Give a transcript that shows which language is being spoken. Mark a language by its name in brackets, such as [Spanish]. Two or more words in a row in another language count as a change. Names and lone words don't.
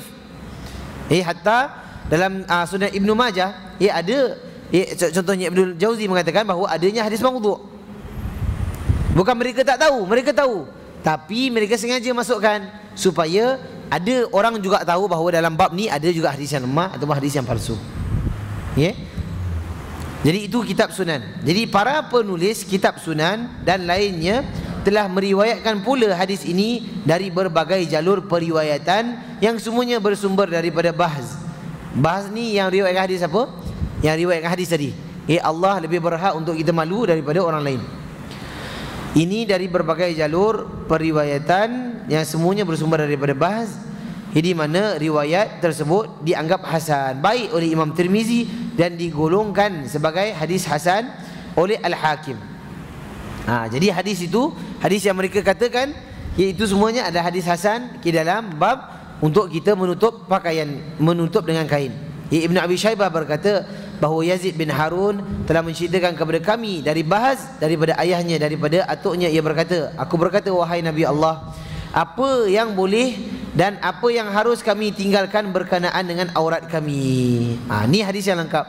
[Malay] Hatta dalam Sunan Ibnu Majah ada, contohnya Ibnu Jauzi mengatakan bahawa adanya hadis maudhu'. Bukan mereka tak tahu, mereka tahu, tapi mereka sengaja masukkan supaya ada orang juga tahu bahawa dalam bab ni ada juga hadis yang lemah atau hadis yang palsu. Jadi itu kitab sunan. Jadi para penulis kitab sunan dan lainnya telah meriwayatkan pula hadis ini dari berbagai jalur periwayatan yang semuanya bersumber daripada bahz. Bahz ni yang riwayatkan hadis apa? Yang riwayatkan hadis tadi. Allah lebih berhak untuk kita malu daripada orang lain. Ini dari berbagai jalur periwayatan yang semuanya bersumber daripada bahz, di mana riwayat tersebut dianggap hasan baik oleh Imam Tirmizi dan digolongkan sebagai hadis hasan oleh Al-Hakim. Jadi hadis itu, hadis yang mereka katakan, iaitu semuanya ada hadis hasan di dalam bab untuk kita menutup pakaian, menutup dengan kain. Ibn Abi Shaybah berkata, bahawa Yazid bin Harun telah menceritakan kepada kami dari Bahz daripada ayahnya, daripada atuknya, ia berkata, aku berkata, wahai Nabi Allah, apa yang boleh dan apa yang harus kami tinggalkan berkenaan dengan aurat kami. Ni hadis yang lengkap.